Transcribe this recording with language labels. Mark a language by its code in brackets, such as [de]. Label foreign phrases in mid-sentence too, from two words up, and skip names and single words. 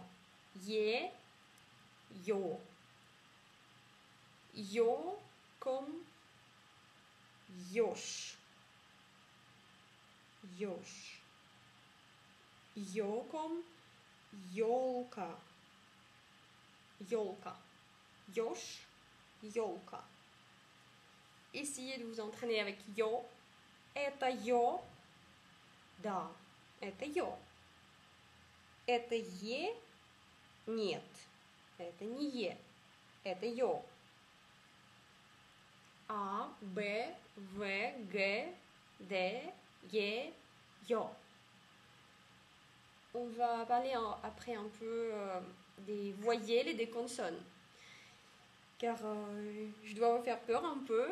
[fr] Ye, yo. Yo comme yosh. Yosh. Yo comme yolka. [ru] Ёлка. Ёж, ёлка. [fr] essayez de vous entraîner avec yo. [ru] Это yo. Да, это yo. Это е. Нет, это не е. Это yo. A, B, V, G, D, Y, yo. [fr] On va parler après un peu des voyelles et des consonnes. Car je dois vous faire peur un peu.